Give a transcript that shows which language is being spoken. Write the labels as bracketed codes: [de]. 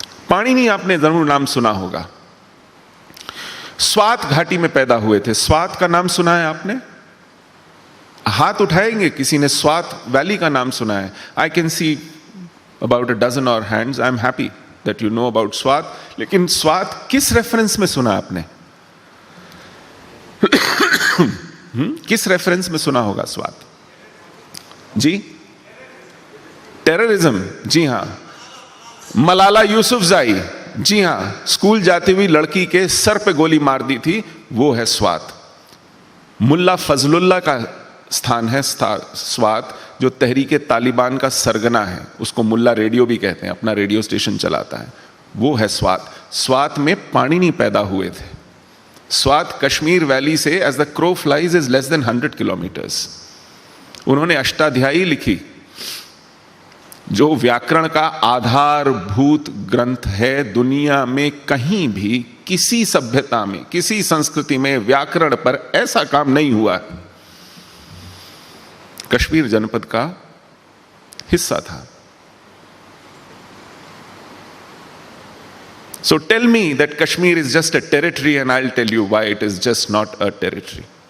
[hi] पाणिनि आपने जरूर नाम सुना होगा, स्वात घाटी में पैदा हुए थे। स्वात का नाम सुना है आपने? हाथ उठाएंगे किसी ने स्वात वैली का नाम सुना है? [en] I can see about a dozen or hands. I am happy that you know about Swat. [hi] लेकिन स्वात किस रेफरेंस में सुना आपने? किस रेफरेंस में सुना होगा स्वात? जी, टेररिज्म, जी हां। मलाला यूसुफजाई, जी हां, स्कूल जाती हुई लड़की के सर पे गोली मार दी थी, वो है स्वात। मुल्ला फजलुल्लाह का स्थान है स्वात, जो तहरीके तालिबान का सरगना है, उसको मुल्ला रेडियो भी कहते हैं, अपना रेडियो स्टेशन चलाता है, वो है स्वात। स्वात में पाणिनि पैदा हुए थे। स्वात कश्मीर वैली से [en] As the crow flies is less than 100 kilometres. [hi] उन्होंने अष्टाध्यायी लिखी, जो व्याकरण का आधारभूत ग्रंथ है। दुनिया में कहीं भी किसी सभ्यता में, किसी संस्कृति में व्याकरण पर ऐसा काम नहीं हुआ। कश्मीर जनपद का हिस्सा था। [en] So tell me that Kashmir is just a territory and I'll tell you why it is just not a territory.